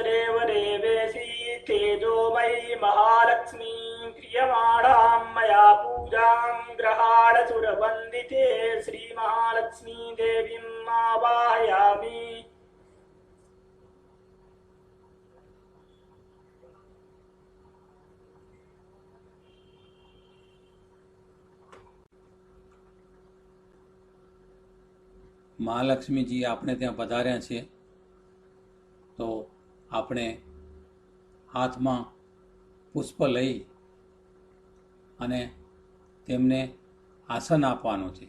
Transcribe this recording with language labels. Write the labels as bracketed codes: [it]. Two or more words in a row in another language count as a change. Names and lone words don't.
[sa] देव देवेशी तेजोमयी महालक्ष्मी क्रियमाणां मया पूजां ग्रहाण सुरवन्दिते श्री महालक्ष्मी देवीम् आवाहयामि. [gu] મહાલક્ષ્મીજી આપણે ત્યાં પધાર્યા છે, તો આપણે હાથમાં પુષ્પ લઈ અને તેમને આસન આપવાનું છે.